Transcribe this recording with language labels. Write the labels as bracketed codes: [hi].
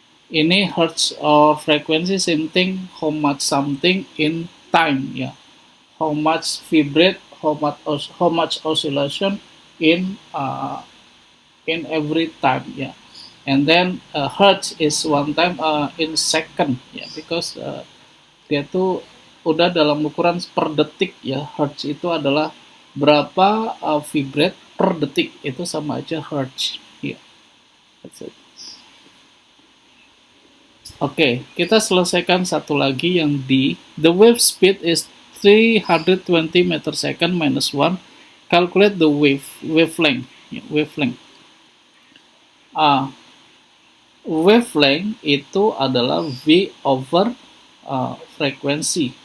[en] Ini hertz or frequency same thing, how much something in time. Yeah. How much vibrate, how much oscillation in every time. Yeah. And then hertz is one time in second. Yeah, because [id] dia tuh udah dalam ukuran per detik ya. Hertz itu adalah berapa vibrate per detik, itu sama aja hertz. [en] Ya, yeah. That's it. [id] Oke, kita selesaikan satu lagi yang D. [en] The wave speed is 320 meter second minus 1. Calculate the wavelength. Yeah, wavelength. [id] Wavelength itu adalah V over frekuensi.